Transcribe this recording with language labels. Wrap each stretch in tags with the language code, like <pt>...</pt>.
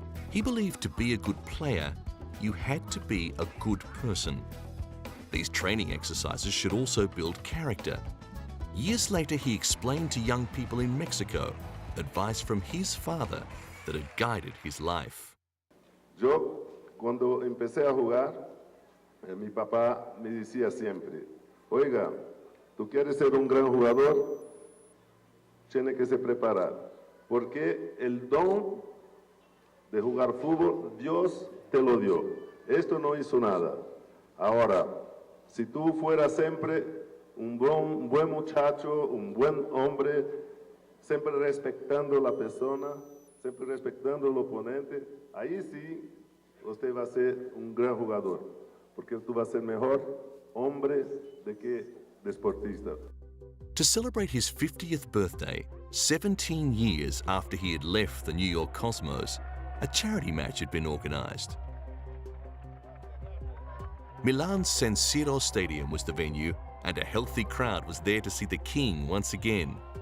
<en>He believed to be a good player, you had to be a good person. These training exercises should also build character. Years later, he explained to young people in Mexico advice from his father that had guided his life.</en> <es>Yo, cuando empecé a jugar, mi papá me decía siempre, oiga, tú quieres ser un gran jugador, tienes que se preparar, porque el don de jugar fútbol, Dios te lo dio. Esto no hizo nada. Ahora, si tú fueras siempre un buen muchacho, un buen hombre, siempre respetando la persona, siempre respetando el oponente, ahí sí usted va a ser un gran jugador, porque tú vas a ser mejor hombre de que deportista.</es> <en>To celebrate his 50th birthday, 17 years after he had left the New York Cosmos, a charity match had been organized. Milan's San Siro Stadium was the venue, and a healthy crowd was there to see the king once again.</en>